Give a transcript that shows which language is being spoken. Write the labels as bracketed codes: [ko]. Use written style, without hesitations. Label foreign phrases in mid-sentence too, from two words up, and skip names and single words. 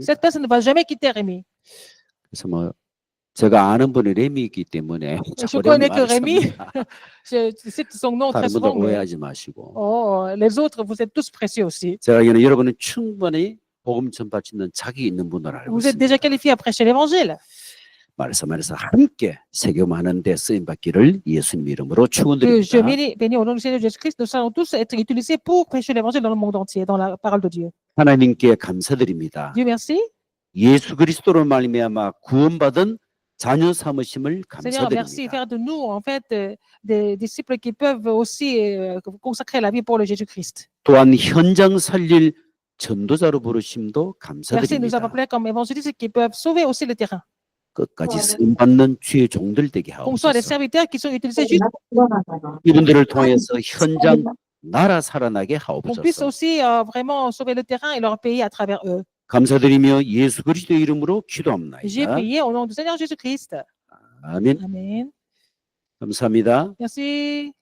[fr] Cette personne ne va jamais quitter Rémi. [ko] 그래서 뭐 제가 아는 분이 레미이기 때문에 자꾸 레미 [fr] connais que Rémi. [ko] 말씀합니다. [fr] Je cite son nom très [ko] 다른 분들 [fr] souvent. mais- [ko] 오해하지 마시고. [fr] Oh, les autres, vous êtes tous précieux aussi. [ko] 제가 알기로는 여러분은 충분히 복음 전파할 수 있는 자기 있는 분을 알고 [fr] Vous êtes [ko] 있습니다. [fr] déjà qualifiés à prêcher l'évangile. [ko] 말해서 함께 세금하는 데 쓰임 받기를 예수님 이름으로 [fr] Que je [ko] 축원드립니다. [fr] bénis au nom du Seigneur Jésus-Christ, nous allons tous être utilisés pour prêcher l'évangile dans le monde entier, dans la parole de Dieu. [ko] 하나님께 감사드립니다. [fr] Dieu merci. [ko] 예수 그리스도로 말미암아 구원받은 자녀 삼으심을 [fr] Seigneur, merci. [ko] 감사드립니다. [fr] Faire de nous, en fait, des disciples qui peuvent aussi consacrer la vie pour le Jésus-Christ. [ko] 또한 현장 살릴 전도자로 부르심도 [fr] Merci de nous avoir [ko] 감사드립니다. [fr] appelés comme évangélistes qui peuvent sauver aussi le terrain. [ko] 끝까지 쓰임 받는 주의 종들 되게 [fr] Qu'on soit des [ko] 하옵소서. [fr] serviteurs qui sont utilisés juste [ko] 이분들을 통해서 현장 나라 살아나게 [fr] qu'on puisse [ko] 하옵소서. [fr] aussi vraiment sauver le terrain et leur pays à travers eux. [ko] 감사드리며 예수 그리스도의 이름으로 [fr] J'ai [ko] 기도합나이다. [fr] prié au nom du Seigneur Jésus-Christ. [ko] 아멘. [fr] Amen. [ko] 감사합니다. [fr] Merci.